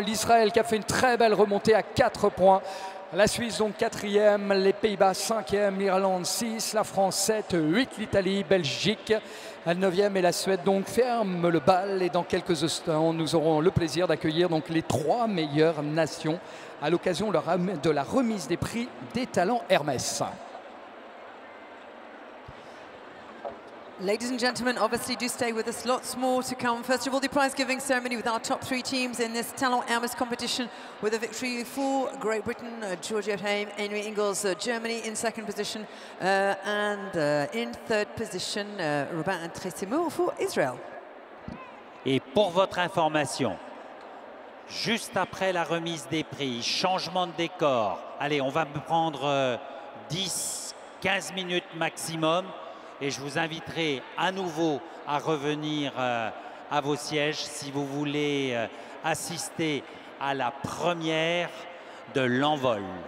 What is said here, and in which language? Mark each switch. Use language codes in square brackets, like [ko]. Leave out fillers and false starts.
[fr] L'Israël qui a fait une très belle remontée à 4 points. La Suisse donc 4e, les Pays-Bas 5e, l'Irlande 6, la France 7, 8 l'Italie, Belgique à 9e et la Suède donc ferme le bal. Et dans quelques instants, nous aurons le plaisir d'accueillir donc les 3 meilleures nations à l'occasion de la remise des prix des talents Hermès. [en] Ladies and gentlemen, obviously do stay with us. Lots more to come. First of all, the prize-giving ceremony with our top 3 teams in this Talent Hermès competition, with a victory for Great Britain, Georgia Haim, Henry Ingles, Germany in 2nd position, and in 3rd position, Robin Tressimo for Israel. [fr] Et pour votre information, juste après la remise des prix, changement de décor, allez, on va prendre 10-15 minutes maximum. Et je vous inviterai à nouveau à revenir à vos sièges si vous voulez assister à la première de l'envol.